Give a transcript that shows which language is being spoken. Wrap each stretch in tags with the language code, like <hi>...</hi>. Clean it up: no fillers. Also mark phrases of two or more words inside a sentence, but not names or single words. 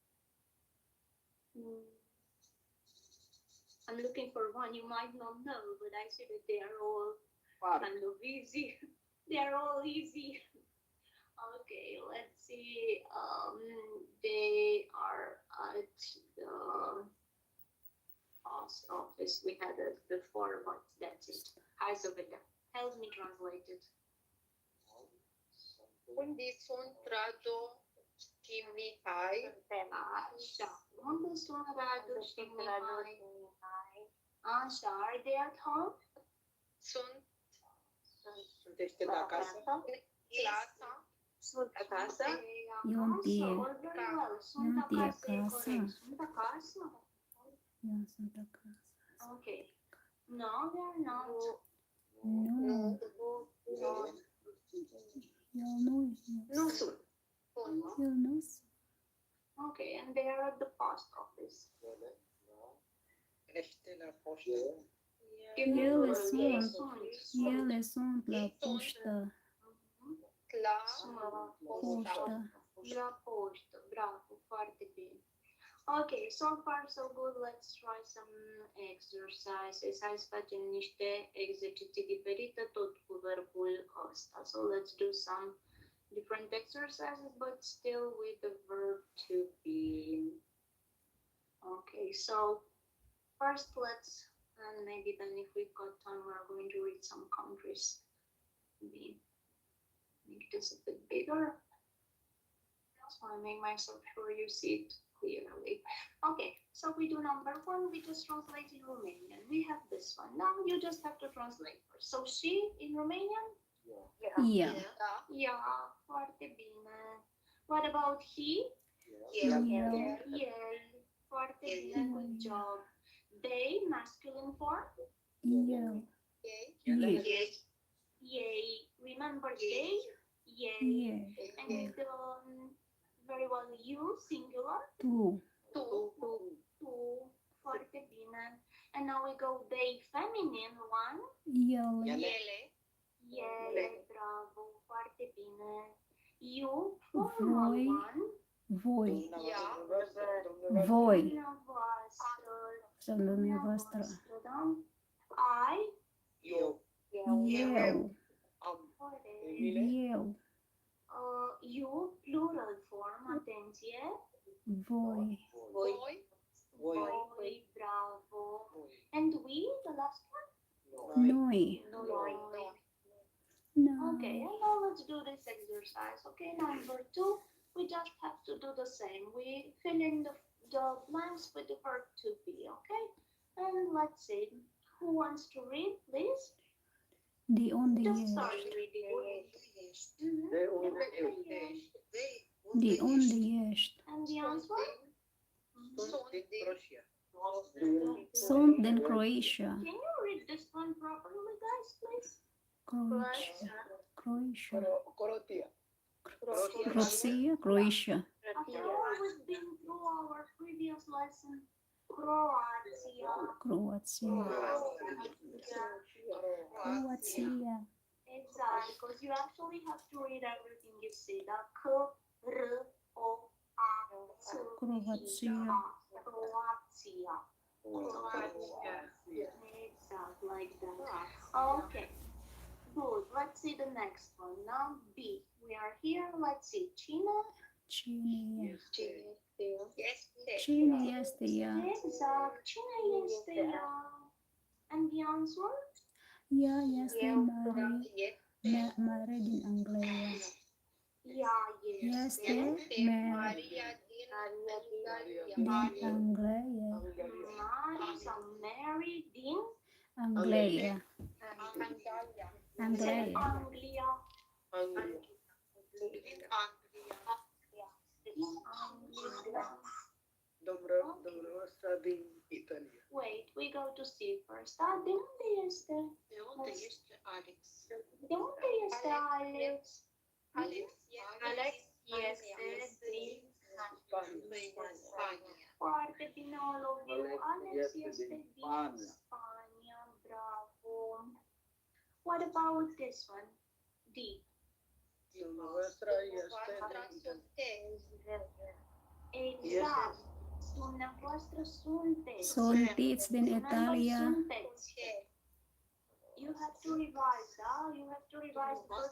<en>I'm looking for one you might not know, but I see that they are all kind of easy. They are all easy. Okay, let's see. They are at the post office. We had it before, but that's it.</en> <ro>Hai să vedem.</ro> <en>Help me translate it.</en> <ro>Unde sunt Radu și Mihai? Așa. Unde sunt Radu și Mihai? Așa.</ro> <en>Are they at home?</en> <ro>Sunteți la casă? Clasa. Sunt acasă? Iontie.</ro> <en>All very well.</en> <ro>Sunt Iontie acasă, e acasă. corect. Sunt acasă? Eu sunt acasă.</ro> <en>Okay. No, they're not.</en> <ro>Nu. Eu nu. Nu sunt. Eu nu sunt.</ro> <en>Okay, and they are at the post office.</en> <ro>Ești la poștă? Ele sunt la poștă. La Poștă. La poștă, bravo, foarte bine.</ro> <en>Okay, so far so good. Let's try some exercises.</en> <ro>Hai să facem niște exerciții diferite, tot cu verbul ăsta.</ro> <en>So let's do some different exercises, but still with the verb to be. Okay, so first let's, and maybe then if we've got time, we're going to read some countries. Maybe make this a bit bigger. So I make myself sure you see it clearly. Okay, so we do number one, we just translate in Romanian. We have this one. Now you just have to translate first. So she in Romanian?</en> <ro>Ea. Da. Yeah, foarte bine.</ro> <en>What about he?</en> <ro>El. Yay, foarte bine,</ro> <en>good job. They, masculine form?</en> <ro>Eu. Ei.</ro> <en>Yay. Remember they? Yay.</en> <ro>Ei.</ro> <en>And very well, you, singular?</en> <ro>Tu. Tu. Foarte bine.</ro> <en>And now we go they, feminine one.</en> <ro>Ele. Ele, bravo, foarte bine.</ro> <en>You, formal</en> <ro>Voi.</ro> <en>one.</en> <ro>Voi. Ea. Voi. Dumneavoastră. Sau dumneavoastră. Da? I. Eu. Eu. Corect. Eu.</ro> <en>You, plural form,</en> <ro>atenție. Voi. Voi. Voi, bravo.</ro> <en>And we, the last one?</en> <ro>Noi. Noi.</ro> <en>No. Okay, and now let's do this exercise. Okay, number two, we just have to do the same. We fill in the blanks with the verb to be, okay? And let's see, who wants to read, please?</en> <ro>De unde</ro> <en>Just</en> <ro>ești?</ro> <en>start reading. Mhm.</en> <ro>De unde De unde ești?</ro> <en>And the answer?</en> <ro>Sunt din Croația. Sunt din Croația.</ro> <en>Can you read this one properly, guys, please?</en> <ro>Croația. Croația. Croația. Croația. Croația.</ro> <en>After all, we've been through our previous lesson, Croatia.</en> <ro>Croația. Croația.</ro> <en>Exactly, because you actually have to read everything you say. That K, R, O, A, C,</en> <ro>Croația.</ro> <en>Croatia. Exact, like that. Okay. Good. Let's see the next one. Now B. We are here. Let's see.</en> <ro>Cine? Cine este? Este. Cine este ea? Exact. Cine este ea? And the answer? Ea este mare din Anglia. Ea este. Este Maria din din Anglia. Anglia. Mari sau Mary din Anglia. Anglia. Anglia. Anglia. Din Anglia. Dumneavoastră din Italia.</ro> <en>Wait, we go to C first.</en> <ro>De unde este? De unde este Alex? De unde este Alex? Alex este din Spania. Foarte bine,</ro> <en>all of you.</en> <ro>Alex este din Spania. Bravo.</ro> <en>What about this one? D.</en> <ro>Dumneavoastră este Exact. Dumneavoastră sunteți. Sunteți din</ro> <en>Remember,</en> <ro>Italia. sunteți.</ro> <en>You have to revise, da? You have to revise the</en> <ro>Dumneavoastră</ro>